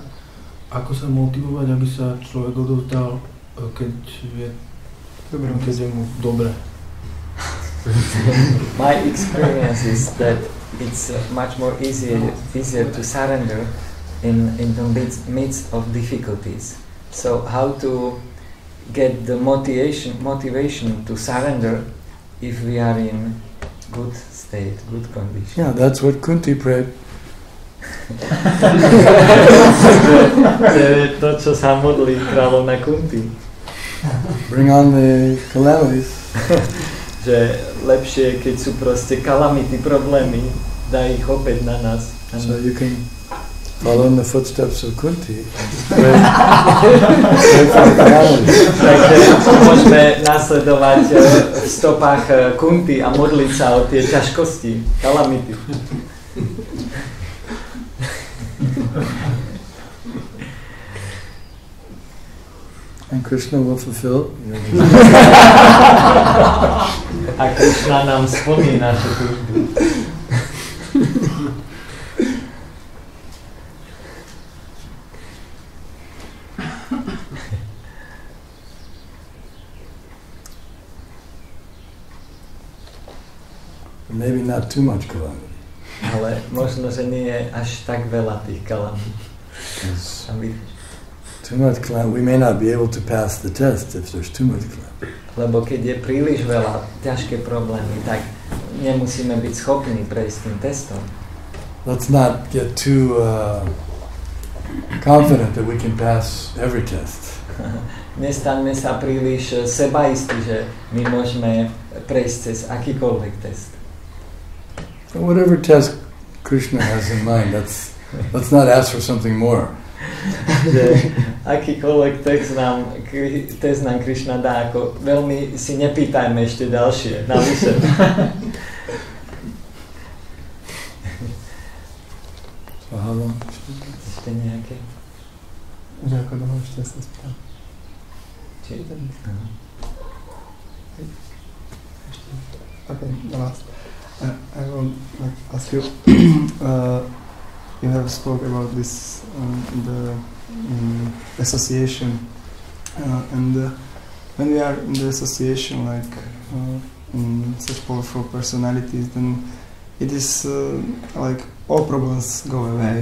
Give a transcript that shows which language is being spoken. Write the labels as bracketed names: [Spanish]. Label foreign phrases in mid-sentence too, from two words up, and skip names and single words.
[Slovak] Ako sa motivovať, aby sa človek odovzdal, keď je mu dobre? [English] My experience is that it's much more easier to surrender in the midst of difficulties. So how to get the motivation to surrender if we are in good state, good condition? Yeah, that's what Kunti prayed. [Slovak] To, čo sa modlí kráľovna Kunti. [English] Bring on the calamities. [Slovak] Že lepšie, keď sú proste kalamity, problémy, daj ich opäť na nás. [English] So you can follow in the footsteps of Kunti. [Slovak] Takže môžeme nasledovať v stopách Kunti a modliť sa o tie ťažkosti, kalamity. [English] And Krishna will fulfill. [Slovak] A Krishna nám splní naše túžby. [English] Maybe not too much calamity. [Slovak] Ale možno, že nie je až tak veľa tých kalamít. [English] Too much calamity. We may not be able to pass the test if there's too much calamity. [Slovak] Lebo keď je príliš veľa ťažké problémy, tak nemusíme byť schopní prejsť tým testom. [English] Let's not get too confident that we can pass every test. [Slovak] nestaňme sa príliš sebaistí, že my môžeme prejsť cez akýkoľvek test. [English] Whatever test Krishna has in mind, let's not ask for something more. [Slovak] Že akýkoľvek test nám Krishna dá, ako veľmi si nepýtajme ešte ďalšie, navyše. Ešte nejaké? Že ako dlho ešte sa spýtam. Či? [English] Okay, the last. I will ask you. You have spoke about this the association, and when we are in the association, like in such powerful personalities, then it is like all problems go away.